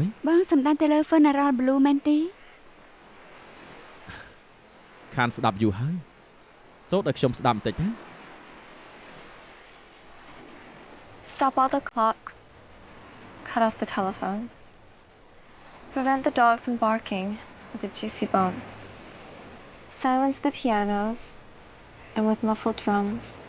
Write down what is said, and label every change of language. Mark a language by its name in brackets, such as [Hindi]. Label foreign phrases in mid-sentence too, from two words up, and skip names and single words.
[Khmer] បងសំដៅទៅលើ Funeral Blue មែនទេ ខានស្ដាប់យូរហើយសូត្រឲ្យខ្ញុំស្ដាប់បន្តិចណា [English] Stop all the clocks. Cut off the telephones. Prevent the dogs from barking with a juicy bone. Silence the pianos and with muffled drums.